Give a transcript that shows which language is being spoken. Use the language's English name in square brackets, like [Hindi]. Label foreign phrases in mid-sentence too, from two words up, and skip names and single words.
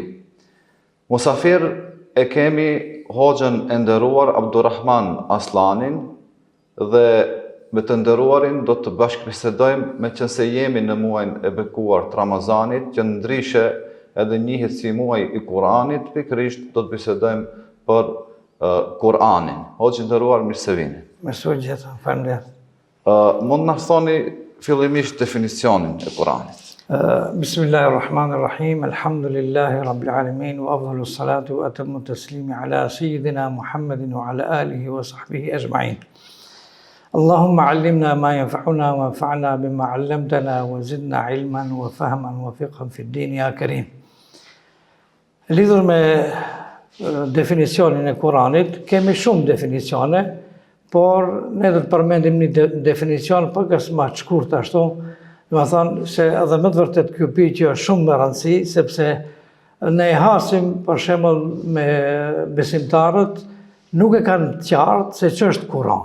[Albanian] Musafir e kemi hoxhën e nderuar Abdurrahman Aslanin dhe me të nderuarin do të bashkëbisedojmë me qëse jemi në muajin e bekuar të Ramazanit, që ndryshe edhe njihet si muaj i Kuranit, pikërisht do të bisedojmë për Kuranin. Hoxhë nderuar, mirë se vini. Mirë, faleminderit. Mund na thoni fillimisht definicionin e Kuranit. [Arabic] بسم الله الرحمن الرحيم، الحمد لله رب العالمين، وأفضل الصلاة وأتم التسليم على سيدنا محمد وعلى آله وصحبه أجمعين. اللهم علمنا ما ينفعنا وانفعنا بما علمتنا وزدنا علما وفهما وفقها في الدين يا كريم. [Albanian] Lidhur me definicionin e Kuranit, kemi shumë definicione, por ne do të përmendim një definicion pakës më të shkurt ashtu, do të thonë se edhe më të vërtet ky pyetje është shumë me rëndësi, sepse ne e hasim për shembull me besimtarët, nuk e kanë qartë se ç'është Kurani.